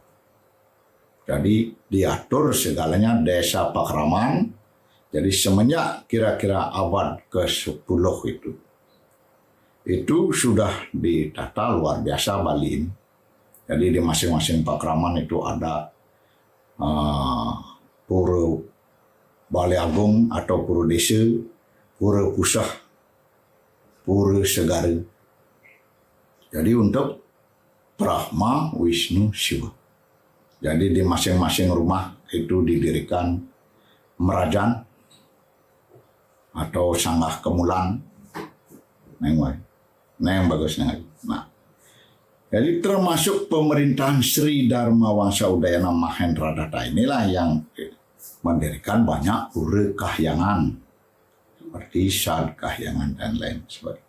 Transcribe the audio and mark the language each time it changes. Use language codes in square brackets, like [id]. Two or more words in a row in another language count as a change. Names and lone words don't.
[id] Jadi diatur segalanya desa Pakraman. Jadi semenjak kira-kira abad ke-10 itu sudah ditata luar biasa Bali ini. Jadi di masing-masing pakraman itu ada pura Bali Agung atau pura desa, pura pusah, pura segara. Jadi untuk Brahma, Wisnu, Siwa. Jadi di masing-masing rumah itu didirikan merajan atau sanggah kemulan. Neng bagusnya. Nah, jadi termasuk pemerintahan Sri Dharma Wangsa Udayana Mahendra Datta inilah yang mendirikan banyak pura kahyangan seperti Sad Kahyangan dan lain sebagainya.